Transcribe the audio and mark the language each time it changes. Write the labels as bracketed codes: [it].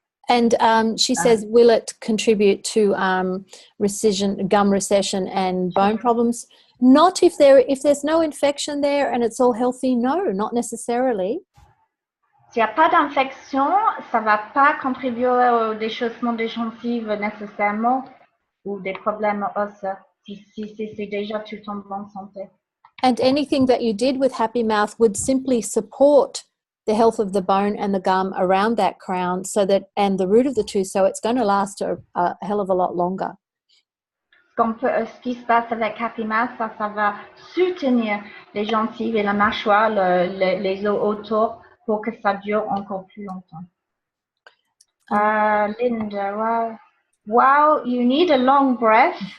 [en] And she says, will it contribute to recession, gum recession and bone problems? Not if there's no infection there and it's all healthy. No, not necessarily. [fr] S'il n'y a pas d'infection, ça ne va pas contribuer au déchaussement des gencives nécessairement ou des problèmes osseux si c'est déjà tout en bonne santé. [en] And anything that you did with Happy Mouth would simply support the health of the bone and the gum around that crown and the root of the tooth, so it's going to last a hell of a lot longer. [fr] Ce qui se passe avec Happy Mouth, ça va soutenir les gencives et la mâchoire, les os autour pour que ça dure encore plus longtemps. [en] Linda, wow, you need a long breath.